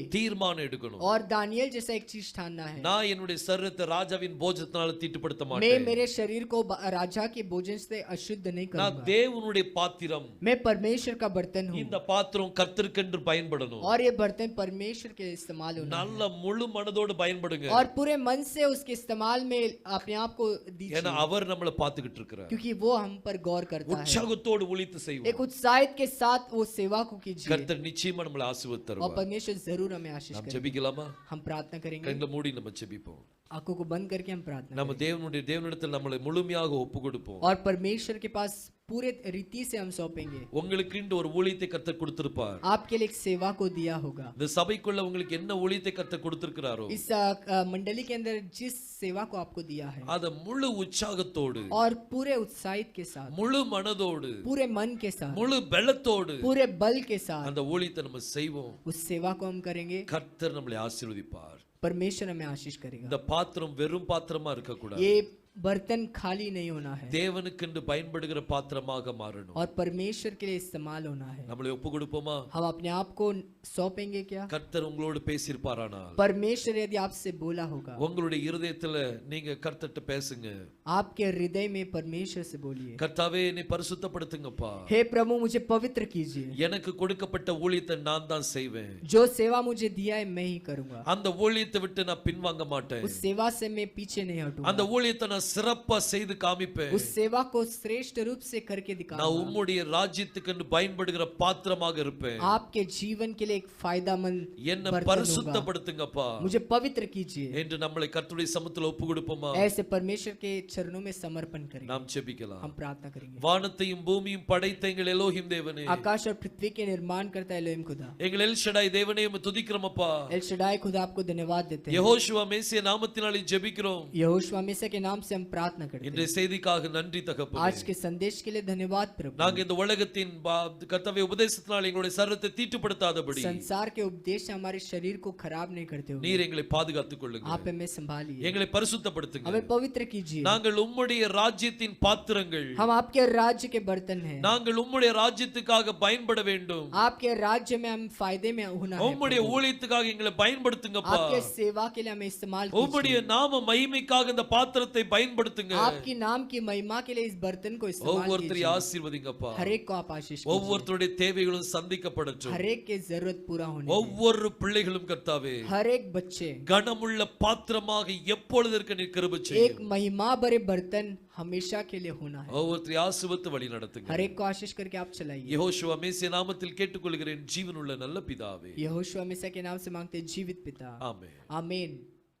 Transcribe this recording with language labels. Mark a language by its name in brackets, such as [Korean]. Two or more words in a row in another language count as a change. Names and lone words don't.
[Tamil] தீர்மானம் எடுக்கணும். [Hindi] और दानियल जैसा एक चीज ठानना है। [Tamil] நான் என்னுடைய சரீரத்தை ராஜாவின் போஜனத்தினால தீட்டுப்படுத்த [Hindi] मैं [Tamil] மாட்டேன். [Hindi] मेरे शरीर को राजा के भोजन से अशुद्ध नहीं [Tamil] நான் [Hindi] करूंगा। [Tamil] தேவனுடைய பாத்திரம். [Hindi] मैं परमेश्वर का बर्तन हूँ [Tamil] இந்த பாத்திரம் கர்த்தருக்கென்று பயன்படணும். [Hindi] और ये बर्तन परमेश्वर के इस्तेमाल होना है। [Tamil] நல்ல முழு மனதோடு பயன்படுங்க. [Hindi] और पूरे मन से उसके इस्तेमाल में अपने आप को दीजिए, [Tamil] ஏன்னா அவர் நம்மளை பார்த்துக்கிட்டு இருக்கிறார். [Hindi] क्योंकि वो हम पर गौर करता है। [Tamil] உற்சாகத்தோடு ஊழித்து [Hindi] एक [Tamil] செய்வோம். [Hindi] उत्साहित के साथ वो सेवा को कीजिए [Tamil] கர்த்தர் நிச்சயமா நம்மளை [Hindi] और [Tamil] ஆசீர்வதிப்பார். [Hindi] परमेश्वर जरूर हमें आशीष [Tamil] நாம் [Hindi] करेगा। [Tamil] ஜெபிக்கலாமா? [Hindi] हम प्रार्थना करेंगे, [Tamil] கண்களை மூடி நம்ம ஜெபிப்போம். [Hindi] आंखों को बंद करके हम प्रार्थना [Tamil] நம்ம தேவனிடத்தில் நம்மளை முழுமையாக ஒப்பு கொடுப்போம். [Hindi] और परमेश्वर के पास पूरे रीति से हम सौंपेंगे। [Tamil] உங்களுக்கு ஒரு ஊழியத்தை கர்த்தர் கொடுத்திருப்பார். [Hindi] आपके लिए एक सेवा को दिया होगा। [Tamil] இந்த சபைக்குள்ள உங்களுக்கு என்ன ஊழியத்தை கர்த்தர் கொடுத்திருக்கிறாரோ [Hindi] इस मंडली के अंदर जिस सेवा को आपको दिया है [Tamil] அத முழு உற்சாகத்தோடு, [Hindi] और पूरे उत्साहित के साथ, [Tamil] முழு மனதோடு, [Hindi] पूरे मन के साथ, [Tamil] முழு பலத்தோடு [Hindi] पूरे बल के साथ [Tamil] அந்த ஊழியத்தை நம்ம செய்வோம். [Hindi] उस सेवा को हम करेंगे। [Tamil] கர்த்தர் நம்மளை ஆசீர்வதிப்பார். [Hindi] परमेश्वर हमें आशीष करेगा। [Tamil] இந்த பாத்திரம் வெறும் பாத்திரமா இருக்க கூடாது. [Hindi] ये बर्तन खाली नहीं होना है [Tamil] தேவனுக்கென்று பயன்படுகிற பாத்திரமாக மாறணும். [Hindi] और परमेश्वर के लिए इस्तेमाल होना है। [Tamil] நம்மளை ஒப்பு கொடுப்போமா? [Hindi] हम अपने आप को सौंपेंगे क्या? [Tamil] கர்த்தர் உங்களோடு பேசியிருப்பாரானால் [Hindi] परमेश्वर यदि आपसे बोला होगा, [Tamil] உங்களுடைய இருதயத்துல நீங்க கர்த்தர்ட்ட பேசுங்க. [Hindi] आपके हृदय में परमेश्वर से बोलिए, [Tamil] கர்த்தாவே என்னை பரிசுத்தப்படுத்துங்கப்பா. [Hindi] हे प्रभु मुझे पवित्र कीजिए, [Tamil] எனக்கு கொடுக்கப்பட்ட ஊழியத்தை நான் தான் செய்வேன். [Hindi] जो सेवा मुझे दिया है मैं ही करूंगा। [Tamil] அந்த ஊழியத்தை விட்டு நான் பின்வாங்க மாட்டேன். [Hindi] उस सेवा से मैं पीछे नहीं [Tamil] அந்த [Hindi] हटूंगा। [Tamil] ஊழியத்தை நான் சிறப்பா செய்து காமிப்பேன். [Hindi] उस सेवा को श्रेष्ठ रूप से करके [Tamil] நான் [Hindi] दिखाऊंगा। [Tamil] உம்முடைய ராஜ்யத்துக்கு பயன்படுகிற பாத்திரமாக இருப்பேன். [Hindi] आपके जीवन के लिए एक फायदामंद [Tamil] என்னை [Hindi] बर्तन होगा। [Tamil] பரிசுத்தப்படுத்துங்கப்பா [Hindi] मुझे पवित्र कीजिए। [Tamil] என்று நம்மளை கர்த்தருடைய சமூகத்தில் ஒப்பு கொடுப்போமா? [Hindi] ऐसे परमेश्वर के चरणों में समर्पण करेंगे। [Tamil] நாம் ஜெபிக்கலாம். [Hindi] हम प्रार्थना करेंगे। [Tamil] வானத்தையும் பூமியும் படைத்த எங்கள் எலோஹிம் தேவனே, [Hindi] आकाश और पृथ्वी के निर्माण करता है एलोहिम खुदा। [Tamil] எங்கள் எல் ஷடாய் தேவனே உம்மை துதிக்கிறோமப்பா. [Hindi] एल शडाई खुदा आपको धन्यवाद देते हैं। [Tamil] யெகோஷுவா மேசியா நாமத்தினாலே ஜெபிக்கிறோம். [Hindi] यहोशुआ मेसिया के नाम से हम हम प्रार्थना करते हैं। [Tamil] இன்றைய செய்திக்காக நன்றி தகப்பனே. [Hindi] आज के संदेश के लिए धन्यवाद प्रभु। [Tamil] நாங்க இந்த உலகத்தின் கர்த்தருடைய உபதேசத்தினால் எங்களுடைய சரீரத்தை தீட்டுப்படுத்தாதபடி [Hindi] संसार के उपदेश से हमारे शरीर को खराब नहीं करते हुए [Tamil] நீர் எங்களை பாதுகாத்துக் கொள்ளுங்க. [Hindi] आप हमें संभालिए, [Tamil] எங்களை பரிசுத்தப்படுத்துங்க. [Hindi] हमें पवित्र कीजिए। [Tamil] நாங்கள் உம்முடைய ராஜ்யத்தின் பாத்திரங்கள். [Hindi] हम आपके राज्य के बर्तन हैं। [Tamil] நாங்கள் உம்முடைய ராஜ்யத்துக்காக பயன்பட வேண்டும். [Hindi] आपके राज्य में हम फायदे में होना है। [Tamil] உம்முடைய ஊழியத்துக்காக எங்களை பயன்படுத்துங்கப்பா. [Hindi] आपके सेवा के लिए हमें इस्तेमाल [Tamil] உம்முடைய நாம மகிமைக்காக இந்த பாத்திரத்தை பயன்படுத்துங்க. [Hindi] आपकी नाम की महिमा के लिए इस बर्तन को इस्तेमाल [Tamil] ஒவ்வொருத்தரையும் ஆசீர்வதிங்கப்பா. [Hindi] हर एक को आप आशीष कीजिए। [Tamil] ஒவ்வொருத்தருடைய தேவைகளும் சந்திக்கப்படட்டும். [Hindi] हर एक के जरूरत पूरा होने [Tamil] ஒவ்வொரு பிள்ளைகளும் கர்த்தாவே [Hindi] हर एक बच्चे [Tamil] கனமுள்ள பாத்திரமாக எப்பொழுது இருக்க நீர் கிருபை செய்யும். [Hindi] एक महिमा भरे बर्तन हमेशा के लिए होना है। [Tamil] ஒவ்வொருத்தரையும் ஆசீர்வதித்து வழி நடத்துங்க. [Hindi] हर एक को आशीष करके आप चलाइए। [Tamil] யெகோஷுவா மேசியா நாமத்தில் கேட்டுக்கொள்கிறேன் ஜீவனுள்ள நல்ல பிதாவே. [Hindi] यहोशुआ मसीह के नाम से मांगते हैं जीवित पिता, [Tamil] ஆமென். [Hindi] आमीन।